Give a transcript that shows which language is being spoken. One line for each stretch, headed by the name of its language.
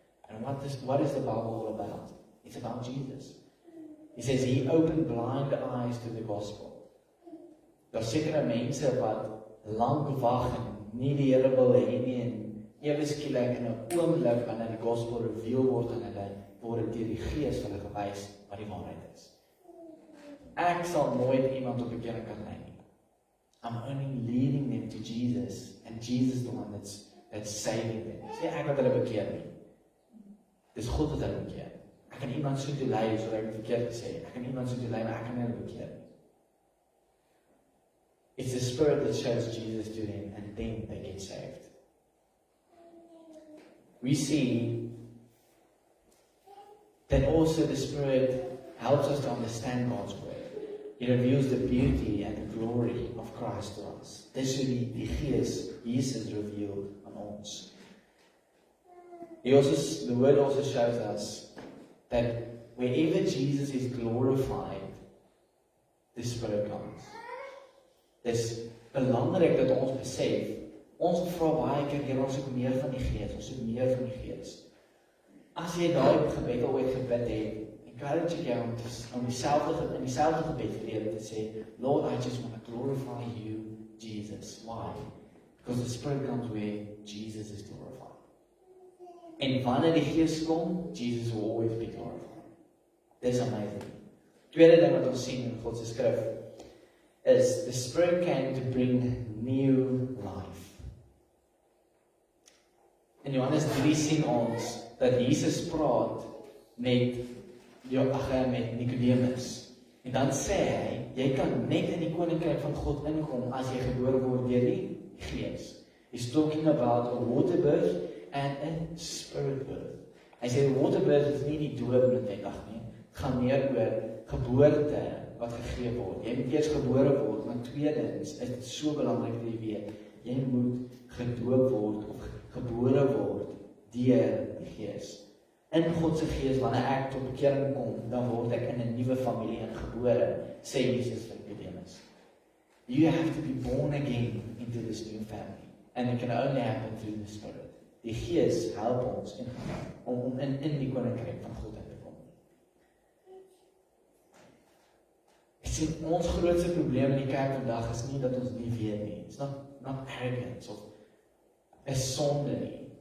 English: And what is the Bible all about? It's about Jesus. He says he opened blind eyes to the gospel.
Afrikaans: Daar sekere mense wat lank wag en nie die Here wil hê nie en ewe skielik in 'n oomblik wanneer die gospel reveal word aan hulle, word deur die Gees vir hulle gewys wat die waarheid is. Ek sal nooit iemand op bekering kan lei nie.
English: I'm only leading them to Jesus, and Jesus the one that's saving them.
Afrikaans: Sê ek wat hulle bekeer nie. Dis God wat hulle bekeer. Ek kan iemand so toe lei, soos ek verkeerd gesê, ek kan iemand so toe lei, maar ek kan hulle bekeer nie.
English: It's the Spirit that shows Jesus to them, and then they get saved. We see that also the Spirit helps us to understand God's word. It reveals the beauty and the glory of Christ to us.
Afrikaans: Dis hoe die Gees Jesus reveal aan ons.
English: The word also shows us that wherever Jesus is glorified, the Spirit comes.
Afrikaans: Dis belangrik dat ons besef, ons vra baie keer, Here, ons soek meer van die Gees, ons soek meer van die Gees. As jy daai gebed ooit gebid het, en encourage ek jou om in dieselfde gebed vir die Here te sê,
English: Lord, I just want to glorify you, Jesus. Why? Because the Spirit comes where Jesus is glorified.
Afrikaans: En wanneer die Gees kom,
English: Jesus will always be glorified.
Afrikaans: Dis amazing. Tweede ding wat ons sien in God se skrif is
English: the Spirit came to bring new life.
Afrikaans: In Johannes 3 sien ons dat Jesus praat met Nicodemus. En dan sê hy, jy kan net in die koninkryk van God inkom as jy gebore word deur die Gees.
English: He's talking about a water birth and a spirit birth.
Afrikaans: Hy sê die water birth is nie die doop noodwendig nie. Het gaan meer oor geboorte wat gegee word. Jy moet eers gebore word, maar tweedens is dit so belangrik dat jy weet, jy moet gedoop word of gebore word deur die Gees. In God se Gees, wanneer ek tot bekering kom, dan word ek in 'n nuwe familie ingebore, sê Jesus vir Nicodemus.
English: You have to be born again into this new family, and it can only happen through the Spirit.
Afrikaans: Die Gees help ons om in die koninkryk van God in te kom. Ek sien ons grootste probleem in die kerk vandag is nie dat ons nie weet nie.
English: It's not arrogance of
Afrikaans: 'n sonde nie.